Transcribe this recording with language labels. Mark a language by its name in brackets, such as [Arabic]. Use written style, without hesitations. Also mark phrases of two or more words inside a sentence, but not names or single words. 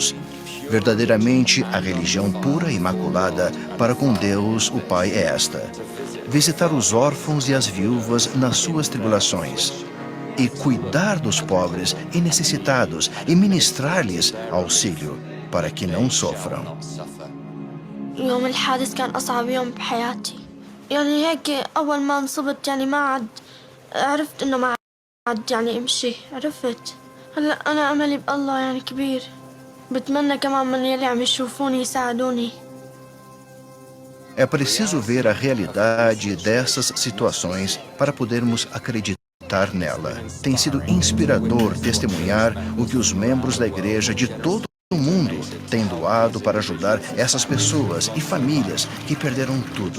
[Portuguese] Verdadeiramente, a religião pura e imaculada para com Deus, o Pai, é esta: visitar os órfãos e as viúvas nas suas tribulações, e cuidar dos pobres e necessitados e ministrar-lhes auxílio para que não sofram. [Arabic] يوم الحادث كان أصعب يوم بحياتي. يعني هيك أول ما انصبت يعني ما عاد عرفت إنه ما عاد يعني أمشي. عرفت هلا أنا أملي بالله يعني كبير. بتمنى كمان من يلي عم يشوفوني يساعدوني. [Portuguese] É preciso ver a realidade dessas situações para podermos acreditar nela. Tem sido inspirador testemunhar o que os membros da igreja de todo o mundo têm doado para ajudar essas pessoas e famílias que perderam tudo.